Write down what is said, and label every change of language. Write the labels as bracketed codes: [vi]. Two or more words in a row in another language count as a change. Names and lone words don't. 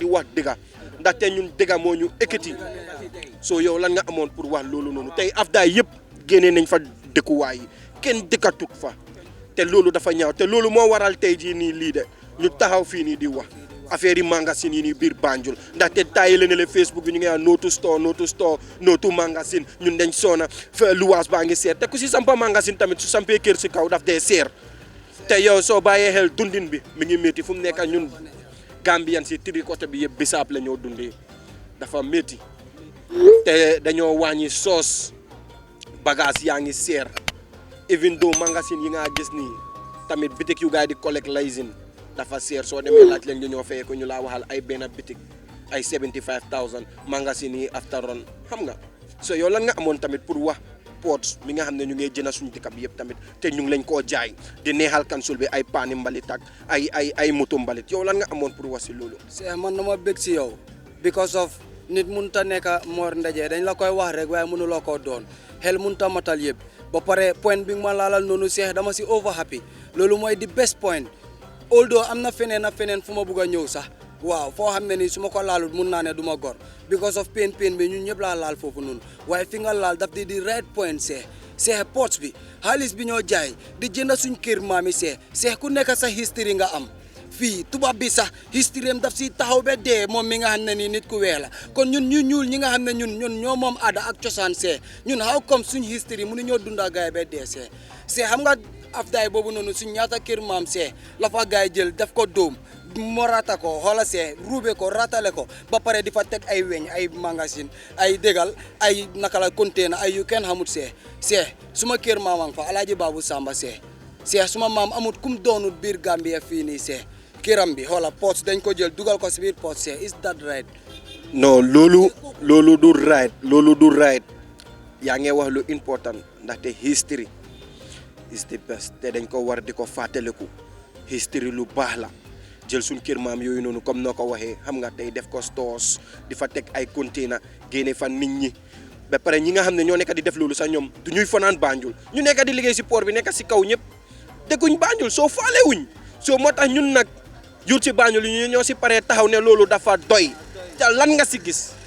[wo] wax dëgg ndaxte ñun dëgg moo ñu ekkati soo yow lan nga amoon pour wax loolu noonu tey Afda yëpp génnee nañ fa dëkkuwaay yi kenn dëkkatut fa te loolu dafa ñaaw te loolu moo waral tey jii nii lii de ñu taxaw fii nii di wax affaire yi magasin yi nii biir Banjul ndaxte tayi la ne le Facebook bi ñu ngi naan [en] no to store no to [wo] magasin ñun dañ soona luwaas baa ngi seer te ku si sampa magasin tamit su sampee kër si kaw daf dee seer te yow soo bàyyee xel dundin bi mi ngi métti fu mu nekk ñun Gambian si tri côté bi yëpp bisaab la ñoo dundee dafa métti te dañoo wàññi soos bagage yaa ngi seer [en] even though [wo] magasin yi nga gis nii tamit bitik yu gaay di collect laysin dafa seer soo demee laaj leen ñu ñoo fayee ko ñu laa waxal ay benn bitik ay 75000 magasin yi after run xam nga so yow lan nga amoon tamit pour wax port mi nga xam ne ñu ngi jëna suñu dëkk bi yëpp tamit te ñu ngi lañ koo jaay di neexal kansul bi ay paani mbalit ak ay moto mbalit yow lan nga amoon pour wax si loolu. c'est man na ma bëgg si yow [en] because of [wo] nit mënut a nekk Mor Ndaje dañ la koy wax rek waaye mënuloo koo doon xel mënut a matal yëpp ba pare point bi nga ma laalal noonu Cheikh dama si [en] over happy [wo] loolu mooy di [en] best point. [wo] although am na feneen fu ma bugg a ñëw sax waaw foo xam ne nii su ma ko laalut mun naa ne du ma gor [en] because of [wo] pain bi ñun ñëpp laa laal foofu noonu waaye fi nga laal daf di [en] right point [wo] Cheikh ports bi xaalis bi ñoo jaay di jënd suñ kër maami Cheikh ku nekk sa history nga am fii tubaab bi sax history am daf si taxaw ba dee moom mi nga xam ne nii nit ku weex la kon ñun ñu ñuul ñi nga xam ne ñun ñoo moom aada ak cosaan ñun [en] how come [wo] suñ history mënu ñoo dunda gaay ba dee Cheikh xam nga Afdaay boobu noonu suñ ñaata kër maam la fa gaay jël def ko dóom morata ko xoola ruube ko ratale ko ba pare di fa teg ay weñ ay magasin ay dégal ay naka la container ay yu kenn xamut suma kër maamang fa Alaaji Baabu Samba suma maam amut kum doonut biir Gambia fii nii këram bi xoola pots dañ ko jël dugal ko si biir pots [en] is that right? [wo] non loolu du right yaa ngi wax lu important ndaxte [en] history is the best [wo] te dañ ko war di ko fàttaliku history lu baax la jël suñ kër maam yooyu noonu comme noo ko waxee xam nga tey def ko stores di fa teg ay container génne fa nit ñi ba pare ñi nga xam ne ñoo nekk di def loolu sax ñoom du ñuy fanaan Banjul ñu nekk di liggéey si port bi nekk si kaw ñëpp dëkkuñ Banjul soo faale wuñ soo moo tax ñun nag jur ci Banjul ñu ñoo si paree taxaw ne loolu dafa doy te lan nga si gis